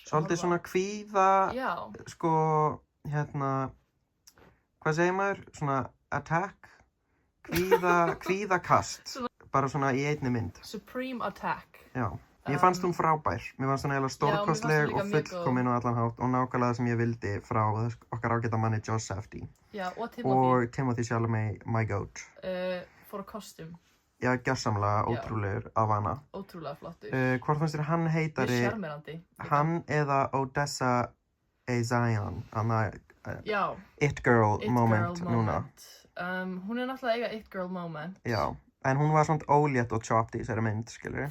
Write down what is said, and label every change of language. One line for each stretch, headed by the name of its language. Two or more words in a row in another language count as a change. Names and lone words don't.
Icelandic: Svolítið svona kvíða, hvað segir maður? Svona attack? Kvíðakast, bara svona í einni mynd. Supreme Attack. Já, mér fannst hún frábær. Mér fannst hún eiginlega stórkostleg og fullkomin og allan hátt og nákvæmlega það sem ég vildi frá okkar ágæta manni Josh Safdie. Já, og
English: Timothy Chalamet, my goat. For a costume.
Icelandic: Já, gjörsamlega ótrúlegur af hana. Ótrúlega flottur. Hvort fannst þér hann heitari? Mjög sjarmerandi. Hann eða Odessa Zion, já,
English: It Girl moment núna.
Icelandic: Hún náttúrulega eiga
English: It Girl moment.
Icelandic: Já, en hún var svona ólétt og chopped í þessari mynd, skilur.